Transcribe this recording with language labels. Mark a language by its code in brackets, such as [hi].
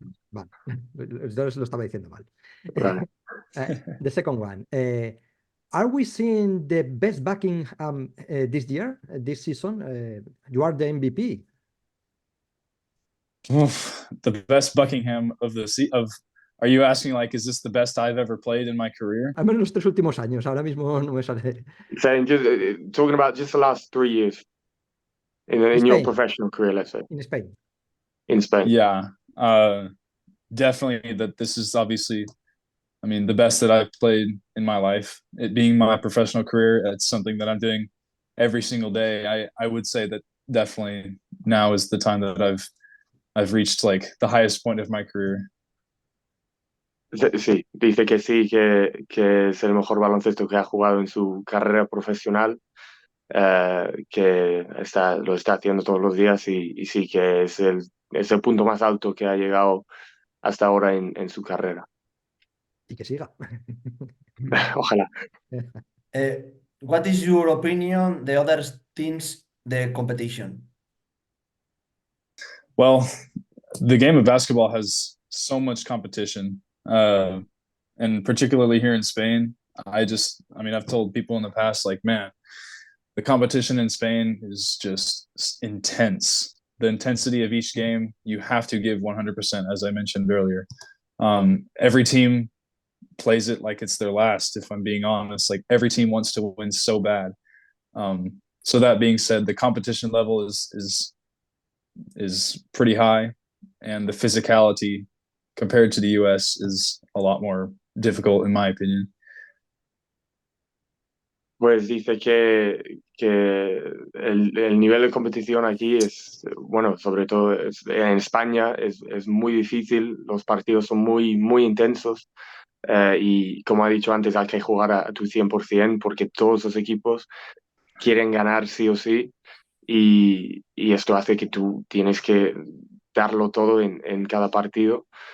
[es] Vale, entonces lo estaba diciendo mal. Vale. [en] The second one. Are we seeing the best Buckingham this year, this season? You are the MVP. Oof, the best Buckingham of are you asking like, is this the best I've ever played in my career? [es] Al menos los 3 últimos años, ahora mismo no me sale. [en] Saying talking about just the last 3 years in your professional career, let's say. In Spain. In Spain. Yeah, definitely that this is obviously, I mean, the best that I've played in my life. It being my professional career, it's something that I'm doing every single day. I would say that definitely now is the time that I've reached like the highest point of my career. [es] Sí, dice que sí, que es el mejor baloncesto que ha jugado en su carrera profesional, que lo está haciendo todos los días, y sí, que es el punto más alto que ha llegado hasta ahora en su carrera. Y que siga. Ojalá. [en] What is your opinion the other teams the competition? Well, the game of basketball has so much competition, and particularly here in Spain. I've told people in the past, like, man, the competition in Spain is just intense. The intensity of each game, you have to give 100%, as I mentioned earlier. Every team plays it like it's their last, if I'm being honest. Like, every team wants to win so bad. So that being said, the competition level is pretty high, and the physicality compared to the US is a lot more difficult, in my opinion. [es] Pues dice que el nivel de competición aquí es, bueno, sobre todo en España es muy difícil, los partidos son muy, muy intensos, y como ha dicho antes, hay que jugar a tu 100%, porque todos los equipos quieren ganar sí o sí, y esto hace que tú tienes que darlo todo en cada partido.